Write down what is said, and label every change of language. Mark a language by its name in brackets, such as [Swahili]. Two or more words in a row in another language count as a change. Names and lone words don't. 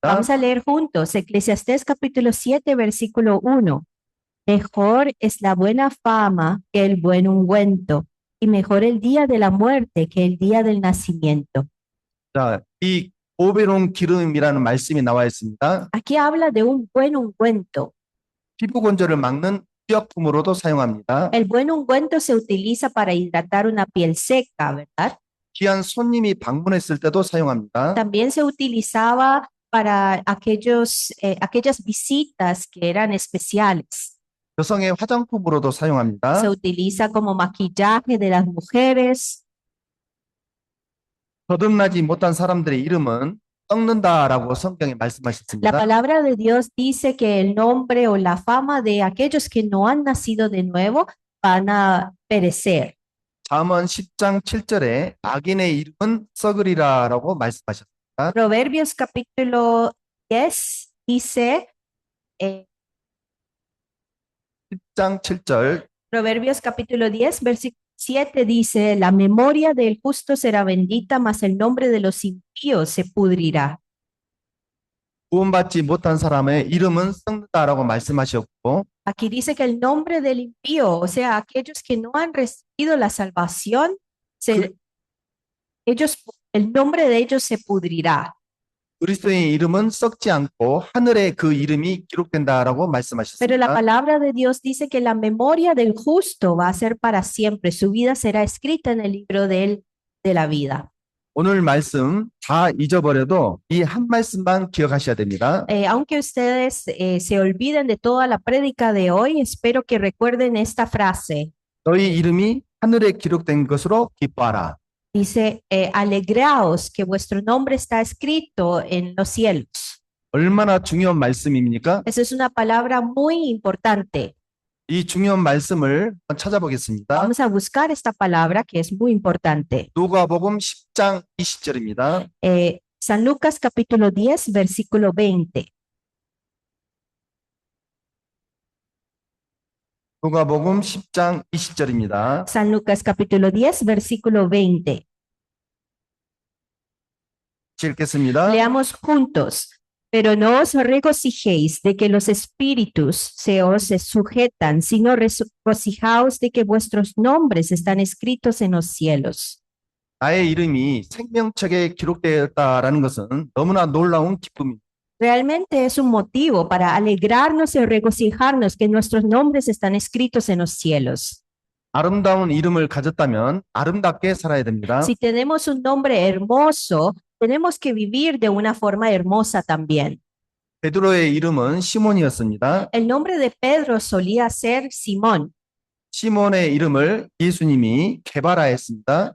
[Spanish] Vamos a leer juntos Eclesiastés capítulo 7, versículo 1. Mejor es la buena fama que el buen ungüento, y mejor el día de la muerte que el día del nacimiento. [Korean] 자, 이 오베론 기름이라는 말씀이 나와 있습니다. [Spanish] Aquí habla de un buen ungüento. [Korean] 피부 건조를 막는 의약품으로도 사용합니다. [Spanish] El buen ungüento se utiliza para hidratar una piel seca, ¿verdad? [Korean] 귀한 손님이 방문했을 때도 사용합니다. [Spanish] También se utilizaba para aquellas visitas que eran especiales. [Korean] 여성의 화장품으로도 사용합니다. [Spanish] Se utiliza como maquillaje de las mujeres. [Korean] 거듭나지 못한 사람들의 이름은 썩는다라고 성경에 [Spanish] La [Korean] 말씀하셨습니다. [Spanish] palabra de Dios dice que el nombre o la fama de aquellos que no han nacido de nuevo van a perecer. [Korean] 잠언 10장 7절에 악인의 이름은 썩으리라라고 말씀하셨습니다. [Spanish] Proverbios capítulo 10 dice, [Korean] 10장 7절 [Spanish] Proverbios capítulo 10, versículo 7 dice, la memoria del justo será bendita, mas el nombre de los impíos se pudrirá. [Korean] 구원받지 못한 사람의 이름은 썩는다라고 말씀하셨고 [Spanish] Aquí dice que el nombre del impío, o sea, aquellos que no han recibido la salvación, el nombre de ellos se pudrirá. [Korean] 그리스도의 이름은 썩지 않고 하늘에 그 이름이 기록된다라고 [Spanish] Pero la [Korean] 말씀하셨습니다. [Spanish] palabra de Dios dice que la memoria del justo va a ser para siempre. Su vida será escrita en el libro de la vida. [Korean] 오늘 말씀 다 잊어버려도 이 한 말씀만 기억하셔야 됩니다. [Spanish] Aunque ustedes se olviden de toda la prédica de hoy, espero que recuerden esta frase. [Korean] 너희 이름이 하늘에 기록된 것으로 기뻐하라. [Spanish] Dice, alegraos que vuestro nombre está escrito en los cielos. [Korean] 얼마나 중요한 말씀입니까? [Spanish] Esa es una palabra muy importante. [Korean] 이 중요한 말씀을 한번 찾아보겠습니다. [Spanish] Vamos a buscar esta palabra que es muy importante. [Korean] 누가복음 10장 20절입니다. [Spanish] San Lucas capítulo 10, versículo 20. [Korean] 누가복음 10장 20절입니다. [Spanish] San Lucas capítulo 10, versículo 20. [Korean] 읽겠습니다. [Spanish] Leamos juntos. Pero no os regocijéis de que los espíritus se os sujetan, sino regocijaos de que vuestros nombres están escritos en los cielos. [Korean] 나의 이름이 생명책에 기록되었다라는 것은 너무나 놀라운 기쁨입니다. [Spanish] Realmente es un motivo para alegrarnos y regocijarnos que nuestros nombres están escritos en los cielos. [Korean] 아름다운 이름을 가졌다면 아름답게 살아야 됩니다. [Spanish] Si tenemos un nombre hermoso, tenemos que vivir de una forma hermosa también. [Korean] 베드로의 이름은 시몬이었습니다. [Spanish] El nombre de Pedro solía ser Simón. [Korean] 시몬의 이름을 예수님이 개발하였습니다.